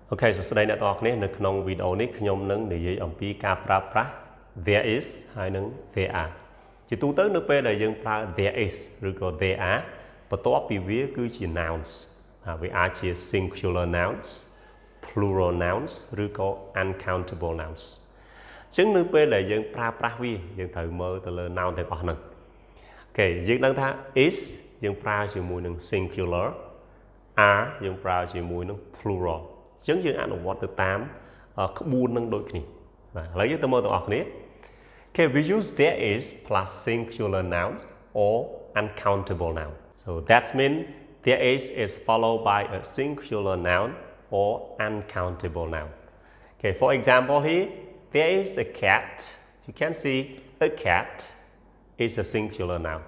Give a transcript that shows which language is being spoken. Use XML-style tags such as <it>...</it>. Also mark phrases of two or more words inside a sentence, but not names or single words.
<en>Ok, so today</en> <km>អ្នកទាំងអស់គ្នានៅក្នុងវីដេអូនេះខ្ញុំនឹងនិយាយអំពីការប្រើប្រាស់</km> <en>there is</en> <km>ហើយនិង</km> <en>there are</en> <km>ជាទូទៅនៅពេលដែលយើងប្រើ</km> <en>there is</en> <km>ឬក៏</km> <en>there are</en> <km>បន្ទាប់ពីវាគឺជា nouns វាអាចជា</km> <en>singular nouns plural nouns</en> <km>ឬក៏</km> <en>uncountable nouns</en> <km>អញ្ចឹងនៅពេលដែលយើងប្រើប្រាស់វាយើងត្រូវមើលទៅលើ noun ទាំងអស់ហ្នឹងអូខេយើងដឹងថា is យើងប្រើជាមួយនឹង singular are យើងប្រើជាមួយនឹង plural អញ្ចឹងយើងអនុវត្តទៅតាមក្បួននឹងដូចគ្នាបាទឥឡូវយើងទៅមើលទាំងអស់គ្នា</km> <en>Okay, we use there is plus singular noun or uncountable noun. So that means there is followed by a singular noun or uncountable noun. Okay, for example here, there is a cat. You can see a cat is a singular noun.</en>